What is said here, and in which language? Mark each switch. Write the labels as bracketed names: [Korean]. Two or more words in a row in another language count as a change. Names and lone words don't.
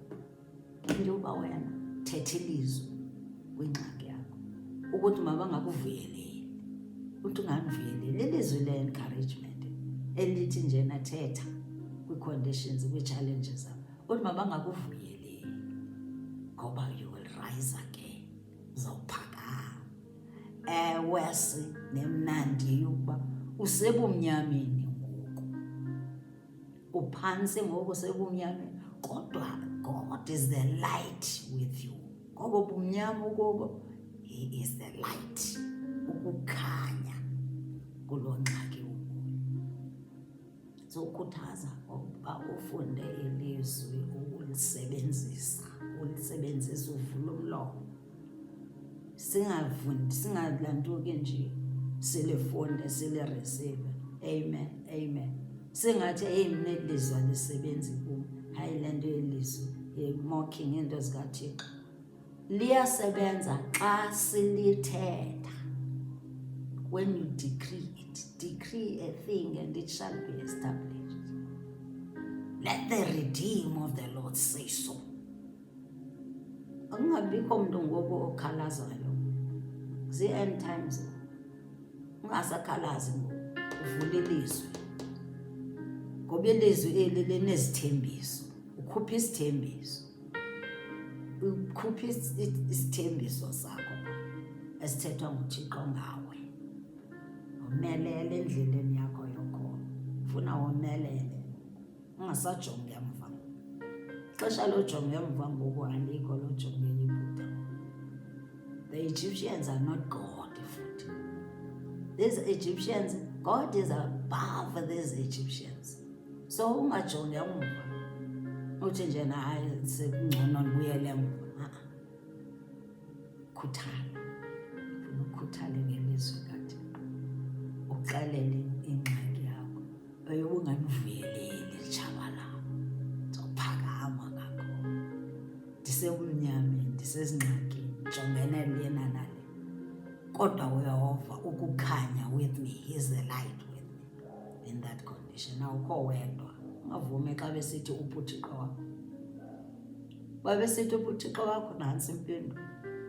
[Xhosa] Into yokuba wena thetha ilizwi kwingxaki yakho ukuthi mabangakuvuyeleli. Uthi ungandivuyeleli, ilizwi le-encouragement elithi njena thetha kwi-conditions, kwi-challenges zakho, uthi mabangakuvuyeleli ngoba [English] you will rise again, [Xhosa] uzawuphakama. Ewe nemnandi yokuba usebumnyameni ngoku, uphantsi ngoku usebumnyameni, kodwa [English] God is the light with you. [Xhosa] Ngoba bumnyama ukubo, [English] he is the light, [Xhosa] ukukhanya kuloo ngxaki ukuyo. So ukhuthaza ukuba ufunde ilizwi, ulisebenzisa uvule umlomo. Singadlantuki nje silifunde silireceive. Amen, amen. Singathi hey mina ilizwi alisebenzi kum, hayi le nto yelizwi mocking into zikaThixo. Liyasebenza xa silithetha. [English] When you decree a thing and it shall be established. Let the redeemed of the Lord say so. [Xhosa] Angabikho mntu ngoku okhalazayo. Zii- [English] end times. [Xhosa] Ungasakhalazi ngoku, uvule ilizwi. Ngoba ilizwi eli linezithembiso. Ukhupha isithembiso. Ukhupha isithembiso sakho esithethwa nguThixo ngawe. Umelele endleleni yakho yokholo. Ufuna womelele. Ungasajongi emva. Ixesha lojonga emva ngoku alikho lojonga iBuddha. [English] The Egyptians are not God futhi. These Egyptians, God is above these Egyptians. [Xhosa] So ungajongi emva. Uthi njena hayi sekungcono ndibuyele emva. Khuthala. Ufuna ukhuthale ngelizwi kaThixo. Uxelele ingxaki yakho. Ungandivuyeleli litshaba lam. Ndizophakama kakhulu. Ndisebumnyameni, ndisezingxakini, jongene lena nale. Kodwa uYehova ukukhanya [English] with me, he is the light with me. in that condition. [Xhosa] Awukho wedwa. Ungavumi xa besithi upha uThixo wakho. Babesithi upha uThixo wakho, nantsi impendulo.